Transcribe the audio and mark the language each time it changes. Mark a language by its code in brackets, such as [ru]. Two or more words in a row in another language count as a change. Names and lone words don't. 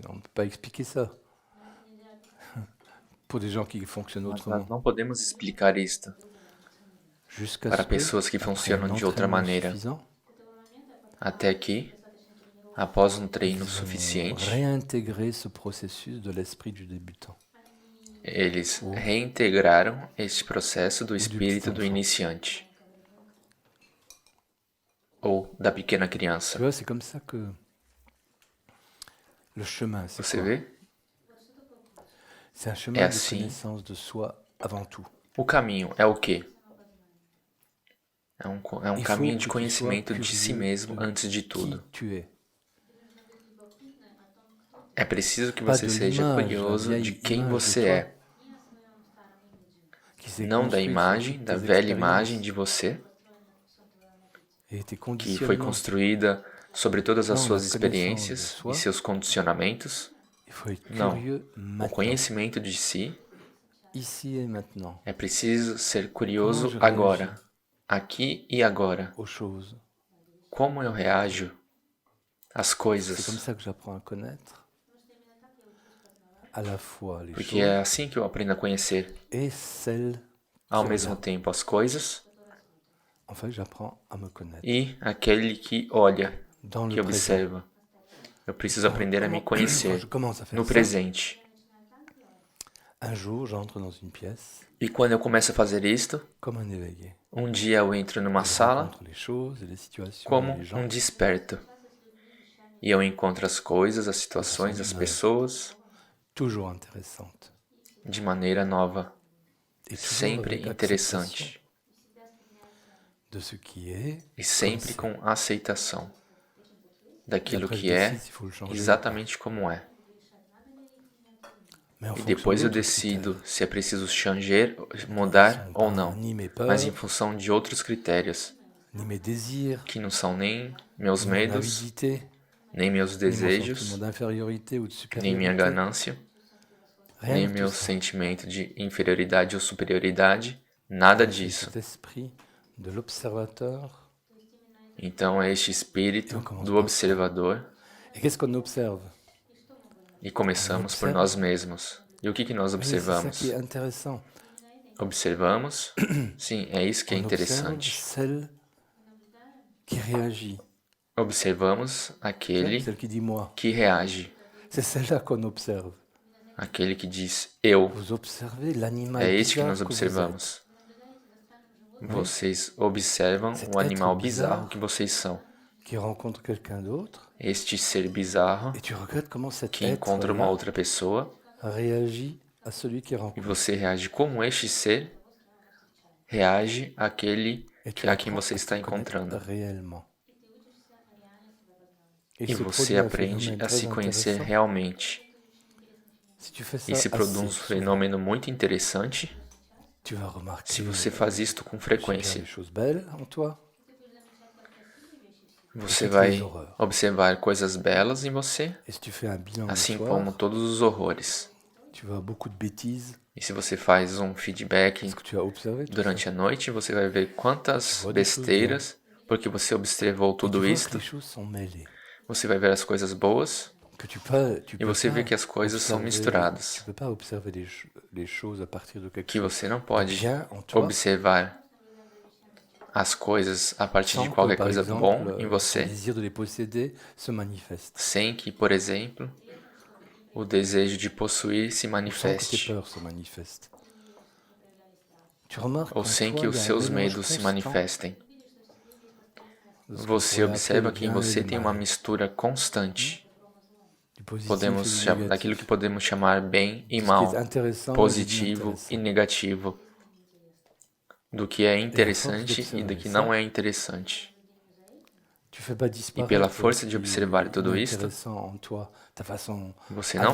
[fr] pas expliquer ça pour des gens qui fonctionnent [pt] Mas nós [fr] autrement. [pt] não podemos explicar isto [fr] Jusqu'à [pt] para [fr] ce que, [pt] pessoas que [fr] après un [pt] funcionam de outra [fr] entraînement [pt] maneira. [fr] suffisant, [pt] Até que, após um treino [fr] ils vont [pt] suficiente, [fr] réintégrer ce processus de l'esprit du débutant [pt] eles [fr] ou, [pt] reintegraram este processo do [fr] ou du petit [pt] espírito do [fr] enfant. [pt] iniciante ou da pequena [fr] Tu [pt] criança. [fr] vois, c'est comme ça que le chemin, c'est [pt] Você [fr] quoi? [pt] vê? [fr] C'est un [pt] É [fr] chemin de [pt] assim. [fr] connaissance de soi avant tout. [pt] O caminho é o quê? É um [fr] Il faut [pt] caminho de [fr] que tu sois [pt] conhecimento de si [fr] curieux [pt] mesmo [fr] de [pt] antes de [fr] qui [pt] tudo. [fr] tu es. [pt] É preciso que [fr] Pas [pt] você [fr] de [pt] seja [fr] l'image, la [pt] curioso de [fr] vieille [pt] quem [fr] image de [pt] você [fr] toi [pt] é, [fr] qui s'est [pt] não da [fr] construite sur [pt] imagem, [fr] toutes [pt] da [fr] tes [pt] velha imagem [fr] expériences [pt] de você, [fr] et tes [pt] que foi [fr] conditionnements. [pt] construída sobre todas as [fr] Non, la [pt] suas [fr] connaissance de [pt] experiências e [fr] soi, [pt] seus condicionamentos. [fr] il faut être [pt] Não. [fr] curieux [pt] O [fr] maintenant, [pt] conhecimento de si [fr] ici et maintenant. [pt] é preciso ser [fr] Comment [pt] curioso [fr] je réagis [pt] agora, aqui e agora. [fr] aux choses? [pt] Como eu reajo às [fr] C'est comme [pt] coisas? [fr] ça que j'apprends à connaître à la fois les [pt] Porque é [fr] choses [pt] assim que eu aprendo a conhecer [fr] et celles [pt] ao [fr] qui [pt] mesmo [fr] regardent. [pt] tempo as coisas [fr] En fait, j'apprends à me connaître [pt] e aquele que olha, [fr] dans le [pt] que [fr] présent. [pt] observa. Eu preciso aprender a me [fr] Quand je [pt] conhecer [fr] commence à faire [pt] no [fr] ça, [pt] presente. [fr] un jour, j'entre dans une pièce [pt] E quando eu começo a fazer isto, [fr] comme un éveillé. [pt] um dia eu entro numa [fr] Je [pt] sala [fr] rencontre les choses et les situations et [pt] como [fr] les gens [pt] um desperto. E eu encontro as coisas, as [fr] de [pt] situações, [fr] façon [pt] as [fr] neuve, [pt] pessoas [fr] toujours intéressante [pt] de maneira nova, [fr] et toujours [pt] sempre [fr] avec acceptation [pt] interessante [fr] de ce qui est [pt] e [fr] comme [pt] sempre [fr] c'est. [pt] com aceitação [fr] Et [pt] daquilo [fr] après, je [pt] que [fr] décide [pt] é [fr] s'il faut le changer ou pas. [pt] exatamente como é. [fr] Mais en [pt] E [fr] fonction [pt] depois eu [fr] d'autres [pt] decido [fr] critères [pt] se é preciso changer, [fr] qui ne [pt] mudar [fr] sont [pt] ou [fr] pas [pt] não, [fr] ni mes [pt] mas em [fr] peurs, [pt] função de outros critérios, [fr] ni mes désirs, [pt] que não são nem meus [fr] ni mon [pt] medos, [fr] avidité, [pt] nem meus [fr] ni mon sentiment [pt] desejos, [fr] d'infériorité ou de [pt] nem minha [fr] supériorité. [pt] ganância, [fr] Rien [pt] nem [fr] de tout [pt] meu [fr] ça. [pt] sentimento de inferioridade ou superioridade, nada [fr] C'est [pt] disso. [fr] cet esprit de l'observateur. [pt] Então é este [fr] Et [pt] espírito [fr] on commence [pt] do [fr] par soi. [pt] observador [fr] Et qu'est-ce qu'on observe? [pt] e começamos por [fr] observe. [pt] nós mesmos. E o que nós [fr] Oui, c'est ça qui est [pt] observamos? [fr] intéressant. [pt] Observamos? Sim, é isso que é [fr] On observe [pt] interessante. [fr] celle qui réagit. [pt] Observamos [fr] Tu sais, [pt] aquele [fr] celle qui dit moi. [pt] que reage, [fr] C'est celle-là qu'on observe. [pt] aquele que diz eu. [fr] Vous observez l'animal [pt] É este que [fr] bizarre [pt] nós [fr] que vous êtes. [pt] observamos. Vocês observam [fr] Cet [pt] o [fr] être [pt] animal [fr] bizarre [pt] bizarro que vocês são. [fr] qui rencontre quelqu'un d'autre [pt] Este ser bizarro [fr] et tu regardes comment cet [pt] que encontra uma [fr] être-là [pt] outra pessoa [fr] réagit à celui qui [pt] e [fr] rencontre. [pt] você reage como este ser reage àquele [fr] Et tu [pt] a quem [fr] apprends [pt] você [fr] à [pt] está [fr] te connaître [pt] encontrando. [fr] réellement. Et [pt] E [fr] se [pt] você [fr] produit un [pt] aprende [fr] phénomène [pt] a se [fr] très [pt] conhecer [fr] intéressant. [pt] realmente. [fr] Si tu fais ça [pt] E se produz um [fr] assez souvent, [pt] fenômeno muito interessante [fr] tu vas remarquer [pt] se você faz isto com [fr] super [pt] frequência. [fr] des choses belles en toi. [pt] Você [fr] toutes [pt] vai [fr] les horreurs. [pt] observar coisas belas em você, [fr] Et si tu fais un bilan le [pt] assim [fr] soir, [pt] como todos os horrores. [fr] tu vois beaucoup de bêtises. [pt] E se você faz um feedback [fr] Parce que tu as observé tout ça. [pt] durante a noite, você vai ver quantas [fr] Vois des choses [pt] besteiras, porque você observou [fr] Et tu [pt] tudo [fr] vois que [pt] isto. [fr] les choses sont mêlées. [pt] Você vai ver as coisas boas [fr] Que tu [pt] e [fr] peux [pt] você vê [fr] pas [pt] que as coisas são [fr] observer- [pt] misturadas. [fr] Tu peux pas observer les choses à partir de quelque [pt] Que [fr] chose [pt] você não [fr] de [pt] pode [fr] bien en toi. [pt] observar as coisas a partir [fr] Sans [pt] de [fr] que, [pt] qualquer [fr] par [pt] coisa [fr] exemple, [pt] bom em [fr] ton [pt] você, [fr] désir de les posséder se manifeste. [pt] sem que, por exemplo, o desejo de possuir se [fr] Ou sans que tes [pt] manifeste, [fr] peurs se manifestent. Tu remarques [pt] ou [fr] qu'en [pt] sem [fr] toi, [pt] que [fr] il [pt] os [fr] y a un [pt] seus [fr] mélange [pt] medos se [fr] constant [pt] manifestem. [fr] de ce qu'on [pt] Você [fr] pourrait appeler [pt] observa [fr] le [pt] que em [fr] bien et [pt] você [fr] le [pt] tem uma [fr] mal, [pt] mistura constante [fr] du positif et du [pt] daquilo [fr] négatif. [pt] que podemos chamar bem e [fr] De ce qui [pt] mal, [fr] est intéressant et [pt] positivo e [fr] d'inintéressant. [pt] negativo, do que é [fr] Et à force [pt] interessante e [fr] d'observer [pt] do que [fr] ça, [pt] não é interessante. [fr] tu fais pas [pt] E [fr] disparaître [pt] pela [fr] ce [pt] força de [fr] qui [pt] observar [fr] est [pt] tudo isto, [fr] inintéressant en toi, ta façon [pt] você não